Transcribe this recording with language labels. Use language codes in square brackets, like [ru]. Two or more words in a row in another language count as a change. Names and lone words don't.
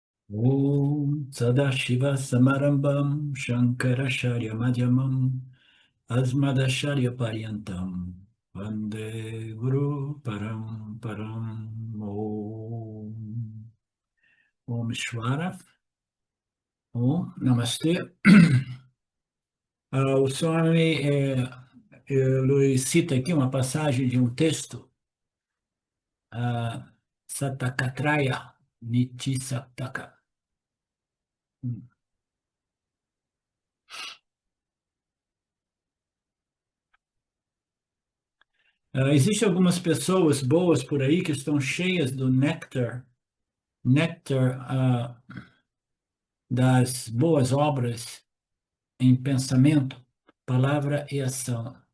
[sa] ॐ सदाशिव समारम्भाम् शङ्कराचार्य मध्यमाम् अस्मदाचार्य पर्यन्ताम् वन्दे गुरु परम् परम् ॐ श्वर ॐ नमस्ते. [pt] O Swami Luiz cita aqui uma passagem de um texto, Satakatraya Niti Sataka. Existem algumas pessoas boas por aí que estão cheias do néctar das boas obras em pensamento, palavra e ação.